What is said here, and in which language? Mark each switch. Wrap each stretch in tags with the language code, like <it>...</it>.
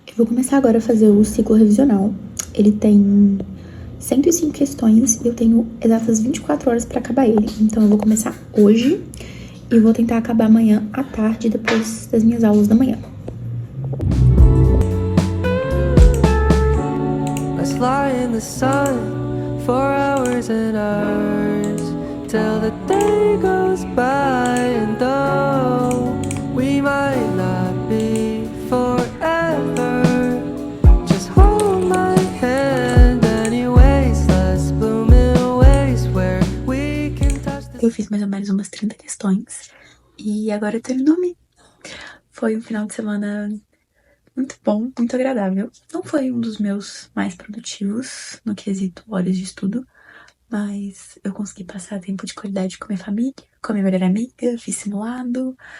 <pt>Eu vou começar agora a fazer o ciclo revisional. Ele tem 105 questões e eu tenho exatas 24 horas para acabar ele. Então eu vou começar hoje e vou tentar acabar amanhã à tarde, depois das minhas aulas da manhã.</pt> <en>Let's lie in the sun for hours and hours till the day goes by, and though we might not be forever, just hold my hand anyways. Let's bloom in ways where we can touch the...</en> <pt>Eu fiz mais ou menos umas 30 questões e agora eu terminou. Foi um final de semana muito bom, muito agradável. Não foi um dos meus mais produtivos no quesito horas de estudo, mas eu consegui passar tempo de qualidade com minha família, com a minha melhor amiga, fiz simulado.</pt>